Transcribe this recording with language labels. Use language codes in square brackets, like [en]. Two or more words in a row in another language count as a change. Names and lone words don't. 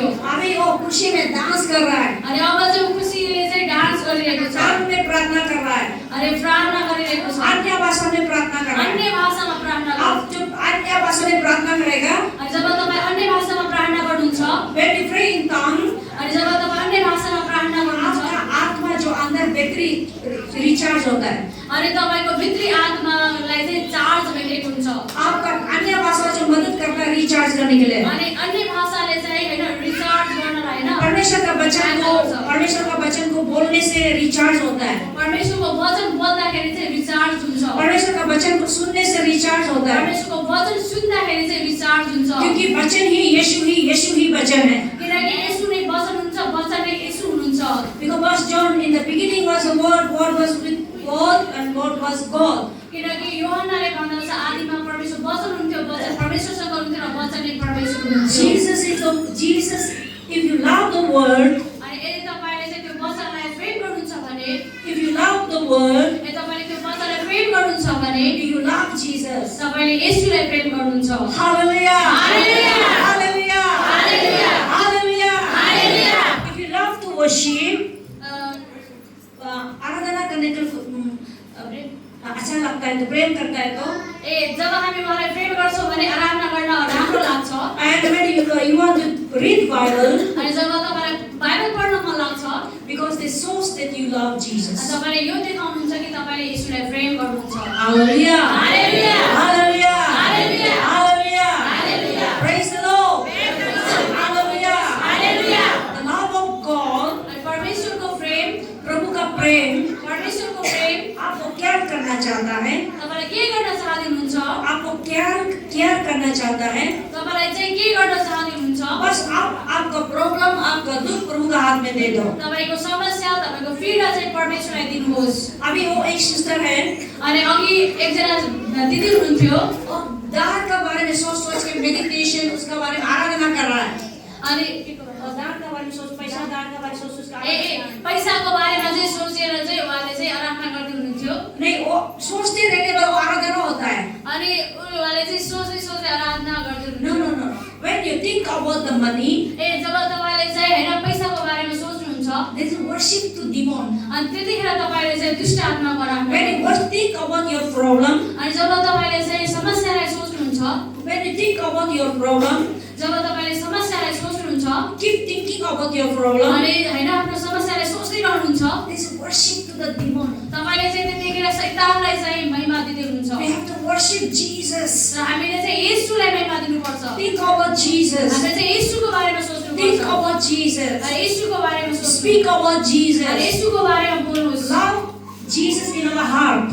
[hi] अभी वो खुशी में डांस कर रहा है. [ne] अनि अब चाहिँ ऊ खुसीले चाहिँ डान्स गरिरहेको छ। [hi] चार में प्रार्थना कर रहा है. [ne] अनि प्रार्थना गरिरहेको छ। [hi] अन्य भाषा में प्रार्थना कर रहा है. [ne] अन्य भाषामा प्रार्थना गर्नु। [hi] आप जब अन्य भाषा में प्रार्थना करेगा, [ne] अनि जब तपाईँ अन्य भाषामा प्रार्थना गर्नुहुन्छ, [en] when you pray in tongue, [ne] अनि जब तपाईँ अन्य भाषामा प्रार्थना गर्नुहुन्छ, [hi] आपका आत्मा जो अंदर [en] battery recharge [hi] होता है. [ne] अनि तपाईको भित्री आत्मालाई चाहिँ चार्ज भइरहेको हुन्छ। [hi] आपका अन्य भाषा जो मदद करता है रिचार्ज करने के लिए. [ne] अनि अन्य भाषाले चाहिँ हैन रिचार्ज गर्नलाई हैन [hi] परमेश्वर का वचन को बोलने से रिचार्ज होता है. [ne] परमेश्वरको वचन बोल्दाखेरि चाहिँ रिचार्ज हुन्छ। [hi] परमेश्वर का वचन को सुनने से रिचार्ज होता है. [ne] परमेश्वरको वचन सुन्दाखेरि चाहिँ रिचार्ज हुन्छ। [hi] क्योंकि वचन ही यीशु ही वचन है. [ne] किनकि येशू नै वचन हुन्छ, वचन नै येशू हुनुहुन्छ। [en] Because John in the beginning was the word was with God and God was God. [ne] किनकि यूहन्नाले भन्दछ आदिमा परमेश्वर वचन हुन्थ्यो, वचन परमेश्वरसँग हुनुहुन्थ्यो र वचन नै परमेश्वर हुनुहुन्थ्यो [en] Jesus, if you love the word, [ne] अनि यदि तपाईले चाहिँ त्यो वचनलाई प्रेम गर्नुहुन्छ भने [en] if you love the word, [ne] यदि तपाईले त्यो वचनलाई प्रेम गर्नुहुन्छ भने [en] you love Jesus. [ne] तपाईले येशूलाई प्रेम गर्नुहुन्छ [en] Hallelujah. Hallelujah. Hallelujah. Hallelujah. Hallelujah. Hallelujah. If you love to worship, अ, [hi] आराधना करने को अच्छा लगता है तो प्रेम करता है तो [ne] ए जब हामी उहाँलाई प्रेम गर्छौँ भने आराधना गर्न राम्रो लाग्छ [en] and when you want to read Bible [ne] अनि जब तपाईलाई बाइबल पढ्न मन लाग्छ [en] because it shows that you love Jesus. [ne] तपाईले यो देखाउनुहुन्छ कि तपाईले येशूलाई प्रेम गर्नुहुन्छ [en] Hallelujah. Hallelujah. Hallelujah. Hallelujah. Hallelujah. Hallelujah. Praise the Lord. Hallelujah. Hallelujah. The love of God, [ne] अनि परमेश्वरको प्रेम [hi] प्रभु का प्रेम [ne] परमेश्वरको प्रेम [hi] आपको क्या करना चाहता है? [ne] तपाईले के गर्न चाहनुहुन्छ [hi] आपको क्या करना चाहता है? [ne] तपाईलाई चाहिँ के गर्न चाहनुहुन्छ [hi] बस आपका प्रॉब्लम, आपका दुख प्रभु का हाथ में दे दो. [ne] तपाईको समस्या तपाईको पीडा चाहिँ परमेश्वरलाई दिनुहोस् [hi] अभी वो एक सिस्टर है [ne] अनि अघि एकजना दिदी हुनुहुन्थ्यो [hi] और दान का बारे में सोच के मेडिटेशन उसका बारे में आराधना कर रहा है. [ne] अनि [hi] दान का बारे में सोच, पैसा दान का बारे में सोच उसका [ne] पैसाको बारेमा चाहिँ सोचेर चाहिँ उहाँले चाहिँ आराधना गर्दै हुनुहुन्थ्यो [hi] नहीं, वो सोचते रहने पर वो आराधना होता है. [ne] अनि उहाँले चाहिँ सोच्दै सोच्दै आराधना गर्दै [en] No, [ne] हुनुहुन्थ्यो [en] no, no. When you think about the money, [ne] ए जब तपाईले चाहिँ हैन पैसाको बारेमा सोच्नुहुन्छ [en] this is worship to demon. [ne] अनि त्यतिखेर तपाईले चाहिँ दुष्ट आत्माको आराधना [en] When you [ne] गर्नुहुन्छ [en] think about your problem, [ne] अनि जब तपाईले चाहिँ समस्यालाई सोच्नुहुन्छ [en] when you think about your problem, [ne] जब तपाईले समस्यालाई सोच्नुहुन्छ [en] keep thinking about your problem. [ne] अनि हैन आफ्नो समस्यालाई सोच्दै रहनुहुन्छ [en] This is worship to the demon. [ne] तपाईले चाहिँ त्यतिखेर शैतानलाई चाहिँ महिमा दिँदै हुनुहुन्छ [en] We have to worship Jesus. [ne] र हामीले चाहिँ येशूलाई महिमा दिनुपर्छ [en] Think about Jesus. [ne] हामीले चाहिँ येशूको बारेमा [en] Think [ne] सोच्नुपर्छ [en] about Jesus. [ne] र येशूको बारेमा सोच्नु [en] Speak about [ne] र [en] Jesus. [ne] येशूको बारेमा बोल्नुहोस् [en] Love Jesus in our heart.